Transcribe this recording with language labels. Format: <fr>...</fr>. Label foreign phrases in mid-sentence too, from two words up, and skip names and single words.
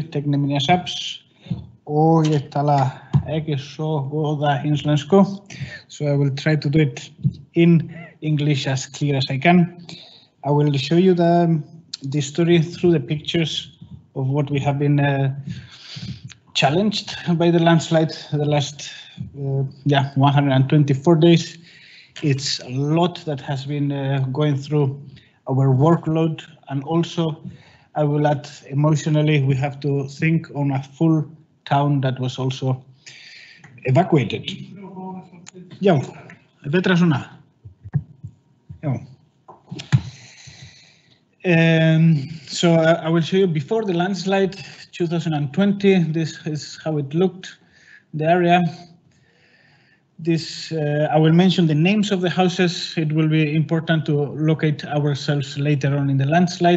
<is>Tækniminjasafns og ég tala ekki svo góða íslensku,</is> <en>so I will try to do it in English as clear as I can. I will show you the story through the pictures of what we have been challenged by the landslide the last 124 days. It's a lot that has been going through our workload, and also I will add emotionally we have to think on a full town that was also evacuated.</en> <is>Já, betra svona. Já.</is> <en>So I will show you before the landslide 2020. This is how it looked, the area. This I will mention the names of the houses. It will be important to locate ourselves later on in the landslide.</en>